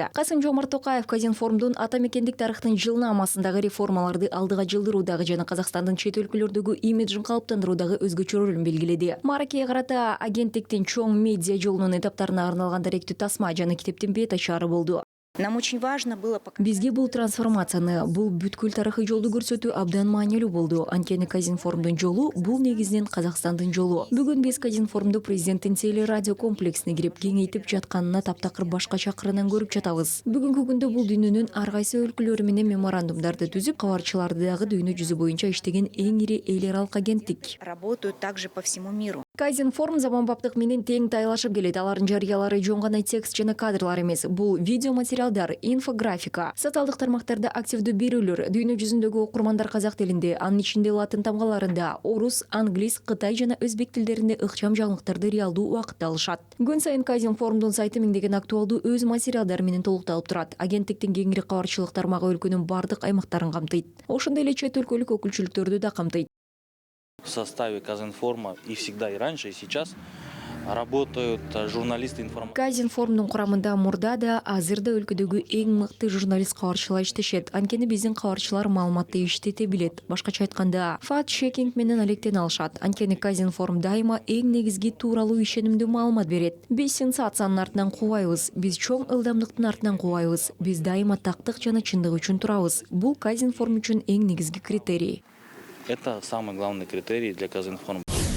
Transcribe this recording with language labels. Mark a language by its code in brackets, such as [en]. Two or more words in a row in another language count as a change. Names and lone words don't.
[ky] Касым-Жомарт Токаев Казинформдун ата мекендик тарыхтын жылнамасындагы реформаларды алдыга жылдыруудагы жана Казакстандын чет өлкөлөрдөгү имиджин калыптандыруудагы өзгөчө ролун белгиледи. Мааракеге карата агенттиктин чоң медиа жолунун этаптарына арналган даректүү тасма жана китептин бет ачаары болду. [ru] Нам очень важно было показать. [ky] Бизге бул трансформацияны, бул бүткүл тарыхый жолду көрсөтүү абдан маанилүү болду. Анткени Казинформдун жолу бул негизинен Казакстандын жолу. Бүгүн биз Казинформду президенттин телерадио комплексине кирип кеңейтип жатканына таптакыр башкача кырынан көрүп жатабыз. Бүгүнкү күндө бул дүйнөнүн ар кайсы өлкөлөрү менен меморандумдарды түзүп, кабарчыларды дагы дүйнө жүзү боюнча иштеген эң ири эл аралык агенттик. [ru] Работают также по всему миру. [ky] Казинформ заманбаптык менен тең тайлашып келет. Алардын жарыялары жөн гана текст жана кадрлар эмес. Бул видео материалдар, инфографика, социалдык тармактарда активдүү берүүлөр, дүйнө жүзүндөгү окурмандар казак тилинде, анын ичинде латын тамгаларында, орус, англис, кытай жана өзбек тилдеринде ыкчам жаңылыктарды реалдуу убакытта алышат. Күн сайын Казинформдун сайты миңдеген актуалдуу өз материалдары менен толукталып турат. Агенттиктин кеңири кабарчылык тармагы өлкөнүн бардык аймактарын камтыйт. Ошондой эле чет өлкөлүк өкүлчүлүктөрдү да камтыйт. [ru] В составе Казинформа и всегда, и раньше, и сейчас работают журналисты информации. [ky] Казинформдун курамында мурда да, азыр да өлкөдөгү эң мыкты журналист кабарчылар иштешет. Анткени биздин кабарчылар маалыматты иштете билет. Башкача айтканда, факт-чекинг менен алектене алышат. Анткени Казинформ дайыма эң негизги тууралуу ишенимдүү маалымат берет. Биз сенсациянын артынан кубайбыз, биз чоң ылдамдыктын артынан кубайбыз. Биз дайыма тактык жана чындык үчүн турабыз. Бул Казинформ үчүн эң негизги критерий. [ru] Это самый главный критерий для Казинформа.